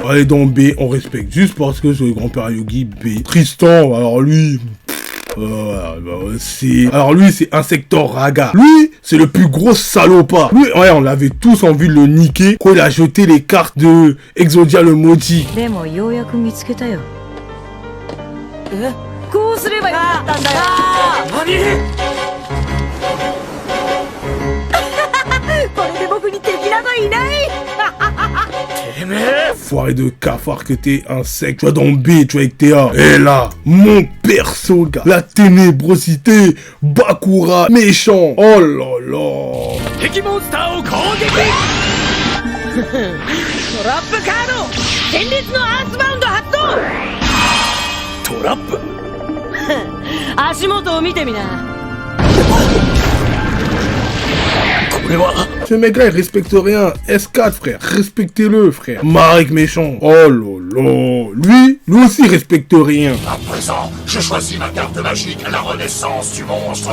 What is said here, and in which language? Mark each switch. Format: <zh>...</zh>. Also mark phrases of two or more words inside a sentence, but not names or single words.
<fr>On est dans B, on respecte. Juste parce que c'est le grand-père à Yugi, B. Tristan, alors lui... Alors lui, c'est Insector Raga. Lui, c'est le plus gros salopard. Lui, ouais, on avait tous envie de le niquer quand il a jeté les cartes de Exodia le maudit.</fr> <ja>こうすればよかったんだよ。これで僕に敵などいない。</ja> <fr>Foiré de cafard que t'es, insecte. Tu vois dans B, tu vois avec TA. Et là, mon perso, gars. La ténébrosité. Bakura, méchant. Oh là là.</fr> <ja>敵モンスターを攻撃。トラップカード。戦列のアースバウンド発動。トラップ。足元を見てみな。</ja> <fr>Ce mec-là, il respecte rien. S4, frère. Respectez-le, frère. Marek méchant. Oh lolo. Lui aussi, il respecte rien. À présent, je choisis ma carte magique à la renaissance du monstre.</fr>